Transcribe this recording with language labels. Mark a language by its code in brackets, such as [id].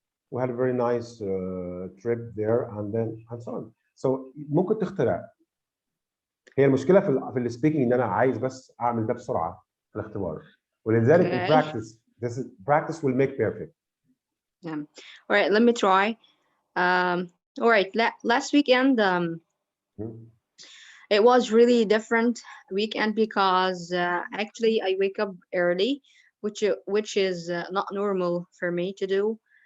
[en] We had a very nice trip there, and so on. [ar] So ممكن تخترع. هي المشكلة في السبيكينج ان انا عايز بس اعمل ده بسرعة في الاختبار. ولذلك [en] Okay. practice will make perfect. Yeah. All right, let me try. All right, last weekend, it was really different weekend because actually I wake up early, which is not normal for me to do.